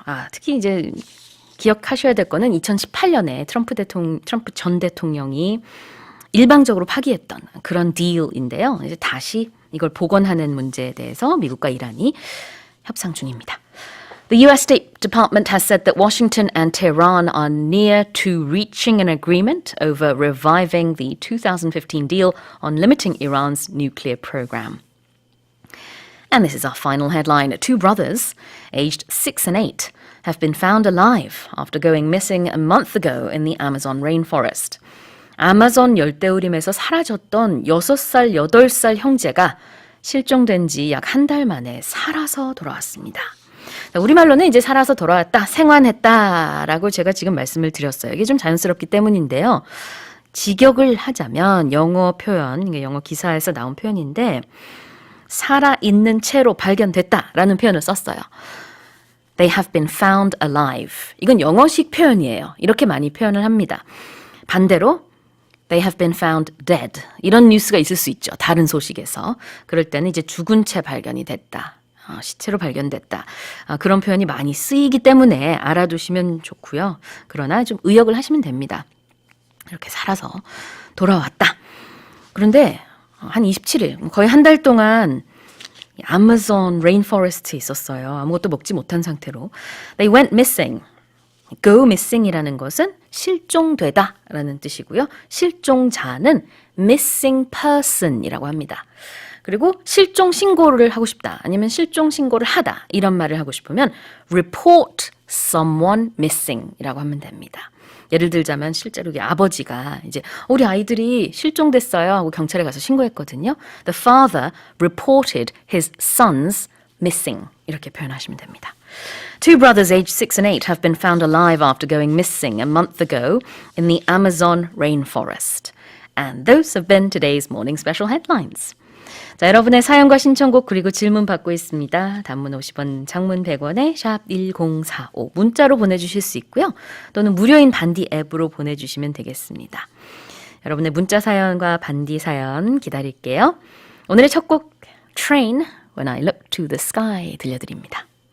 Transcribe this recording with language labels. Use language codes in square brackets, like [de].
[ko] 특히 이제 기억하셔야 될 거는 2018년에 트럼프 전 대통령이 일방적으로 파기했던 그런 딜인데요. 이제 다시 이걸 복원하는 문제에 대해서 미국과 이란이 협상 중입니다. [en] The US State Department has said that Washington and Tehran are near to reaching an agreement over reviving the 2015 deal on limiting Iran's nuclear program. And this is our final headline. Two brothers, aged 6 and 8, have been found alive after going missing a month ago in the Amazon rainforest. [ko] 아마존 열대우림에서 사라졌던 6살, 8살 형제가 실종된 지 약 한 달 만에 살아서 돌아왔습니다. 우리말로는 이제 살아서 돌아왔다, 생還했다라고 제가 지금 말씀을 드렸어요. 이게 좀 자연스럽기 때문인데요. 직역을 하자면 영어 표현, 영어 기사에서 나온 표현인데 살아있는 채로 발견됐다라는 표현을 썼어요. [en] They have been found alive. [ko] 이건 영어식 표현이에요. 이렇게 많이 표현을 합니다. [en] 반대로 They have been found dead. [ko] 이런 뉴스가 있을 수 있죠. 다른 소식에서. 그럴 때는 이제 죽은 채 발견이 됐다. 시체로 발견됐다. 그런 표현이 많이 쓰이기 때문에 알아두시면 좋고요. 그러나 좀 의역을 하시면 됩니다. 이렇게 살아서 돌아왔다. 그런데 한 27일, 거의 한 달 동안 아마존 레인포레스트에 있었어요. 아무것도 먹지 못한 상태로. [en] They went missing. Go missing [ko] 이라는 것은 실종되다 라는 뜻이고요. 실종자는 missing person이라고 합니다. 그리고 실종 신고를 하고 싶다 아니면 실종 신고를 하다 이런 말을 하고 싶으면 [en] report someone missing [ko] 이라고 하면 됩니다. 예를 들자면 실제로 아버지가 이제 우리 아이들이 실종됐어요 하고 경찰에 가서 신고했거든요. [en] The father reported his sons missing [ko] 이렇게 표현하시면 됩니다. [en] Two brothers aged 6 and 8 have been found alive after going missing a month ago in the Amazon rainforest. And those have been today's morning special headlines. [ko] 자, 여러분의 사연과 신청곡 그리고 질문 받고 있습니다. 단문 50원, 장문 100원에 샵 1045 문자로 보내주실 수 있고요. 또는 무료인 반디 앱으로 보내주시면 되겠습니다. 여러분의 문자 사연과 반디 사연 기다릴게요. 오늘의 첫 곡 Train When I Look to the Sky 들려드립니다.